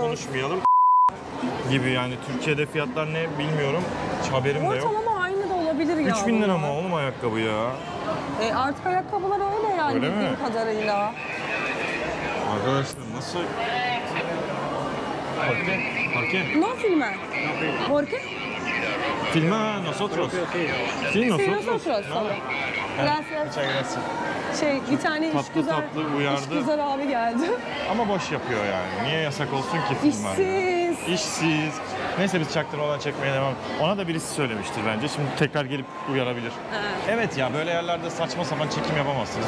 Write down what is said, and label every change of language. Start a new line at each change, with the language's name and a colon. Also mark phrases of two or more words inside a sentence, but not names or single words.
Turkish: konuşmayalım gibi yani Türkiye'de fiyatlar ne bilmiyorum. Hiç haberim de yok. Ortalama aynı da olabilir ya. 3000 lira bunlar. mı oğlum ayakkabı ya? Artık ayakkabılar öyle yani Öyle mi? bildiğim kadarıyla. Arkadaşlar nasıl
Spanish: ¿Por qué? No filmar. ¿Por qué? Filma a nosotros. Sí, Sí, nosotros. nosotros. No. Tamam. Gracias. Muchas gracias.
Turkish: Bir tane Tatlı uyardı. işgüzar abi geldi. Ama boş yapıyor yani. Niye yasak olsun ki filmler? İşsiz. İşsiz. Neyse biz çaktırmadan çekmeye devam. Ona da birisi söylemiştir bence. Şimdi tekrar gelip uyarabilir. Evet ya böyle yerlerde saçma sapan çekim yapamazsınız.